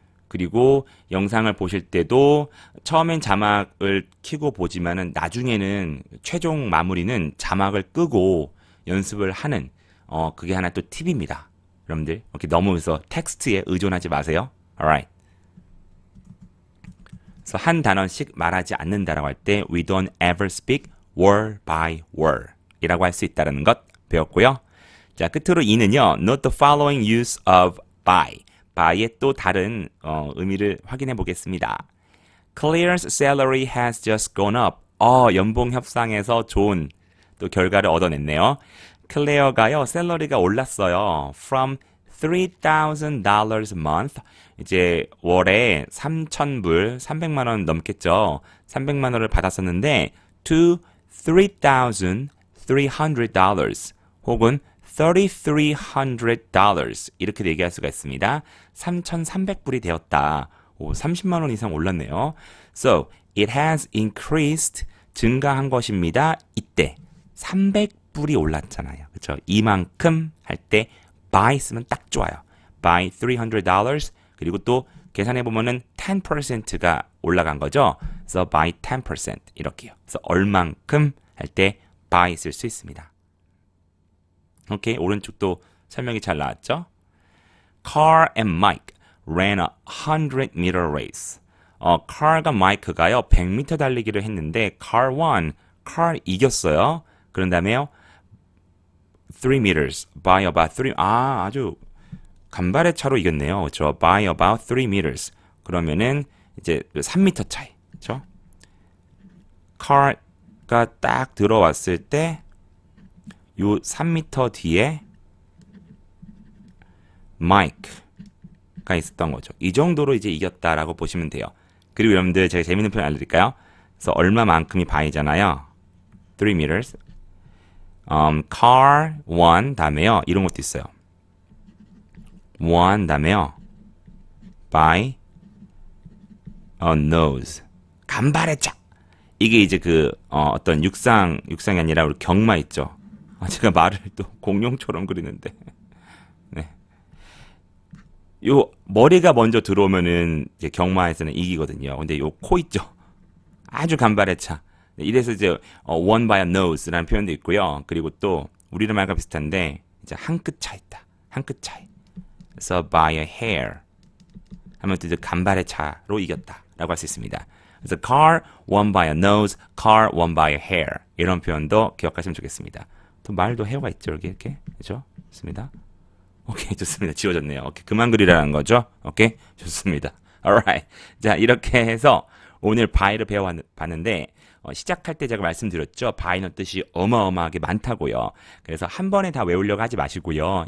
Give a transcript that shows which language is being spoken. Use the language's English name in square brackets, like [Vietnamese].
[Korean] 그리고 영상을 보실 때도 처음엔 자막을 켜고 보지만은 나중에는 최종 마무리는 자막을 끄고 연습을 하는 그게 하나 또 팁입니다. 여러분들 이렇게 너무 그래서 텍스트에 의존하지 마세요. [English] Alright. [Korean] 그래서 한 단어씩 말하지 않는다라고 할 때 [English] we don't ever speak word by word [Korean] 이라고 할 수 있다는 것 배웠고요. 자, 끝으로 이는요. [English] Note the following use of by. [Korean] by의 또 다른 의미를 확인해 보겠습니다. [English] Claire's salary has just gone up. [Korean] 연봉 협상에서 좋은 또 결과를 얻어냈네요. 클레어가요. 샐러리가 올랐어요. [English] From $3,000 a month. [Korean] 이제 월에 3,000불, 300만 원 넘겠죠. 300만 원을 받았었는데 to $3,300 혹은 $3,300 이렇게 얘기할 수가 있습니다. 3,300불이 되었다. 30만 원 이상 올랐네요. [English] So, it has increased, [Korean] 증가한 것입니다. 이때 300불이 올랐잖아요. 그렇죠? 이만큼 할 때 by 쓰면 딱 좋아요. by $300 그리고 또 계산해 보면은 10%가 올라간 거죠. [English] So by 10% 이렇게요. [Korean] 그래서 얼만큼 할 때 by 쓸 수 있습니다. 오케이, 오른쪽도 설명이 잘 나왔죠? [English] Carl and Mike ran a 100-meter race. [Korean] Carl과 Mike가요 100m 달리기를 했는데 [English] Carl won. [Korean] Carl 이겼어요. 그런 다음에요 3 meters by about 3. 아주 간발의 차로 이겼네요. 그렇죠? [English] By about 3 meters. [Korean] 그러면은 이제 3m 차이. 그렇죠? Carl가 딱 들어왔을 때 요 3m 뒤에 Mike가 있었던 거죠. 이 정도로 이제 이겼다라고 보시면 돼요. 그리고 여러분들 제가 재밌는 표현 알려드릴까요? 그래서 얼마만큼이 by잖아요. [English] 3 meters. Car won 다음에요. [Korean] 이런 것도 있어요. won 다음에요. [English] by a nose. [Korean] 간발의 차. 이게 이제 그 어떤 육상이 아니라 우리 경마 있죠. 제가 말을 또 공룡처럼 그리는데. 네. 요 머리가 먼저 들어오면은 이제 경마에서는 이기거든요. 근데 요 코 있죠. 아주 간발의 차. 이래서 이제 won by a nose라는 표현도 있고요. 그리고 또 우리말과 비슷한데 이제 한 끗 차 있다. 한 끗 차이. 그래서 by a hair 하면 또 이제 간발의 차로 이겼다라고 할 수 있습니다. 그래서 [English] car won by a nose, car won by a hair [Korean] 이런 표현도 기억하시면 좋겠습니다. 또 말도 헤어가 있죠, 이렇게 그렇죠? 좋습니다. 오케이, 좋습니다. 지워졌네요. 오케이, 그만 그리라는 거죠. 오케이, 좋습니다. alright. 자, 이렇게 해서 오늘 by를 배워봤는데 시작할 때 제가 말씀드렸죠. by는 뜻이 어마어마하게 많다고요. 그래서 한 번에 다 외우려고 하지 마시고요.